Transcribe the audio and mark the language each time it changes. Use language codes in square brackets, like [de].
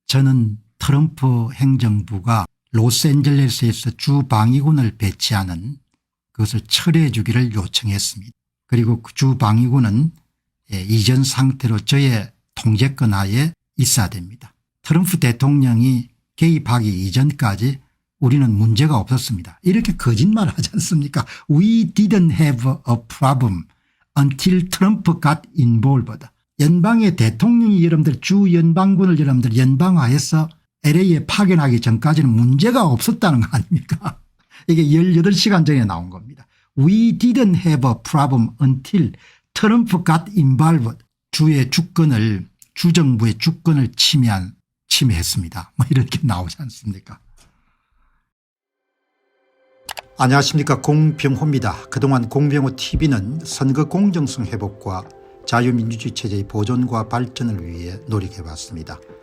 [ko] 저는 트럼프 행정부가 로스앤젤레스에서 주방위군을 배치하는 그것을 철회해 주기를 요청했습니다. 그리고 그 주방위군은 이전 상태로 저의 통제권 하에 있어야 됩니다. 트럼프 대통령이 개입하기 이전까지 우리는 문제가 없었습니다. 이렇게 거짓말 하지 않습니까? [en] We didn't have a problem until Trump got involved. [ko] 연방의 대통령이 여러분들 주 연방군을 여러분들 연방화해서 LA에 파견하기 전까지는 문제가 없었다는 거 아닙니까? 이게 18시간 전에 나온 겁니다. [en] We didn't have a problem until Trump got involved. [ko] 주의 주권을 주정부의 주권을 침해했습니다. 뭐 이렇게 나오지 않습니까? 안녕하십니까, 공병호입니다. 그동안 공병호 TV는 선거 공정성 회복과 자유민주주의 체제의 보존과 발전을 위해 노력해왔습니다.